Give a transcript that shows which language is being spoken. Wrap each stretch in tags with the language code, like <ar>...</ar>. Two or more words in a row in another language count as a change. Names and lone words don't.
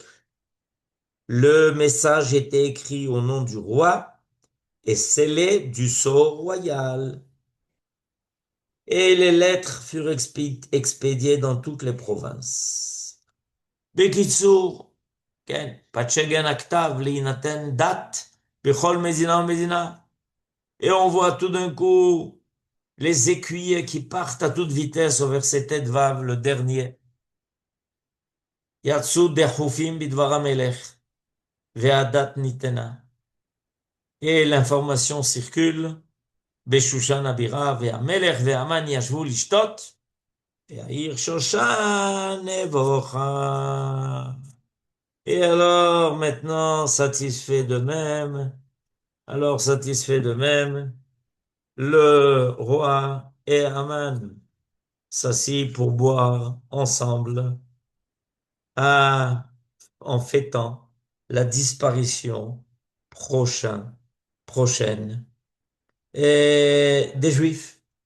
<fr>Le message était écrit au nom du roi et scellé du sceau royal. Et les lettres furent expédiées dans toutes les provinces.</fr> <he>בקיצור, כן, פצ'גן הכתב להינתן דת בכל מדינה ומדינה.</he> <fr>Et on voit tout d'un coup les écuyers qui partent à toute vitesse au verset Vav, le dernier.</fr> <he>יצאו דחופים בדבר המלך, והדת ניתנה.</he> <fr>Et l'information circule,</fr> <he>בשושן הבירה, והמלך והמן ישבו לשתות, והעיר שושן נבוכה.</he> <fr>Et alors, maintenant, satisfait de même, le roi et Haman s'assit pour boire ensemble en fêtant la disparition prochaine des Juifs.</fr>